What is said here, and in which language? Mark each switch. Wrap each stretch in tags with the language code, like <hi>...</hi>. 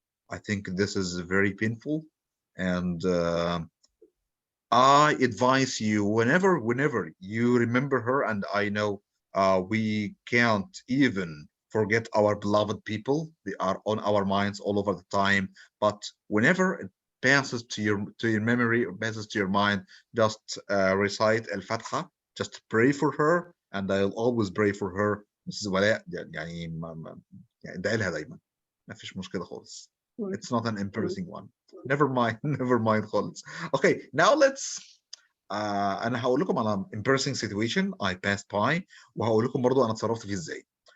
<en>I think this is very painful, and I advise you whenever you remember her, and I know we can't even forget our beloved people. They are on our minds all over the time, but whenever it passes to your memory or passes to your mind, just recite al-Fatiha, just pray for her, and I'll always pray for her. Mrs.</en> <ar>ولاء يعني ادعي لها دايما ما فيش مشكلة خالص.</ar> <en>It's not an embarrassing one. Never mind خالص. Okay, now let's</en> <ar>انا هقول لكم على</ar> <en>embarrassing situation I passed by</en> <ar>وهقول لكم برضو انا اتصرفت فيه ازاي.</ar>